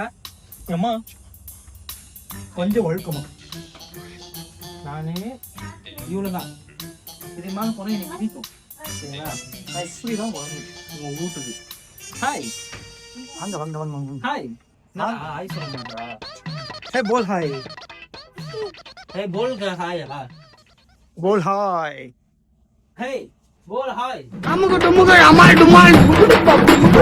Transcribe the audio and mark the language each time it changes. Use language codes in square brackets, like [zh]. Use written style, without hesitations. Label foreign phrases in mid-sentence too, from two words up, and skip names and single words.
[ta] அம்மா கொஞ்சம் ஒழுக்கமா. நான் இவ்வளோதான். இது மாதிரி போனால் எனக்கு பிடிக்கும் சரிங்களா? நான் இப்படி தான் போகணும் உங்கள் வீட்டுக்கு. ஹாய் வாங்க வாங்க வாங்க வாங்க. ஹாய். நான் ஹாய் சொல்ல மாட்டா. [mr] हे बोल हाय. Hey, बोल का हाय अला. बोल हाय. Hey, बोल हाय. [ta] அமுக டுமுக அமால் டுமால்